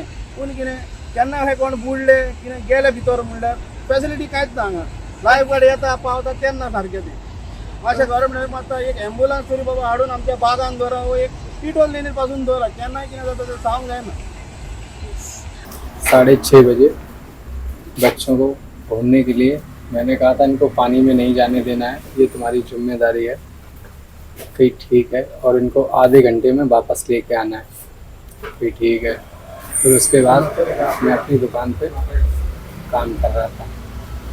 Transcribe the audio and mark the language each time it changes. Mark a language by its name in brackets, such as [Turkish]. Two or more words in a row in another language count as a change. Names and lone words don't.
[Konkani] पूण कितें केन्ना हे कोण बुडले कितें गेले भितर म्हणल्यार फॅसिलिटी कांयच ना हांगा. [English] life guard [Konkani] येता पावता तेन्ना सारकें तें मातशें गव्हर्मेंटान मातसो एक एम्बुलन्स तरी बाबा हाडून आमच्या बागान दवरा वो एक टिटो लेनीर पासून दवरा. केन्नाय कितें जाता तें सांगूंक जायना. [Hindi] 6:30 बजे बच्चों को घूमने के लिए मैंने कहा था इनको पानी में नहीं जाने देना है, ये तुम्हारी जिम्मेदारी है. कहीं ठीक है और इनको आधे घंटे में वापस लेके आना है. कहीं ठीक है. फिर उसके बाद मैं अपनी दुकान पे काम कर रहा था.